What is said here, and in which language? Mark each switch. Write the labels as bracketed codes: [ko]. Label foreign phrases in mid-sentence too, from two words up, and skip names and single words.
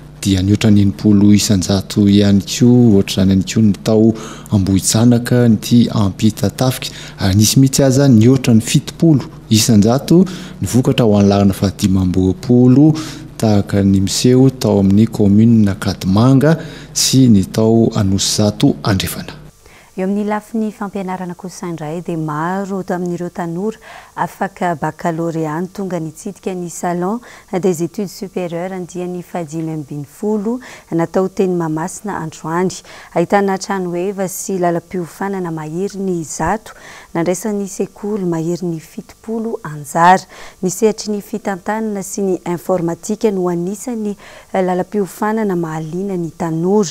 [mg] dia niotra ny enimpolo isanjato ihany ko ohatra zany ihany ko ny tao ambohijanaka nyty ampitatafika ary nisy mihitsy aza niotra ny fitopolo isanjato ny vokatra ho an'larina fahadimam-boapolo tahaka ny miseho tao amin'ny commune Kadimanga sy ny tao Anosizato andrefana. Eo amin'ny lafiny fampianarana kosa indray dia maro amin'ireo tanora afaka baccalauréat tonga nitsidika ny [fr] salon des études supérieures [mg] andiany fahadimy ambin'ny folo natao teny Mahamasina androany. Ahitana trano eva sy lalam-piofanana mahery ny zato nandraisan'ny sekoly mahery ny fitopolo anjara. Ny sehatry ny fitantanana sy ny informatika no anisany lalam-piofanana mahaliana ny tanora.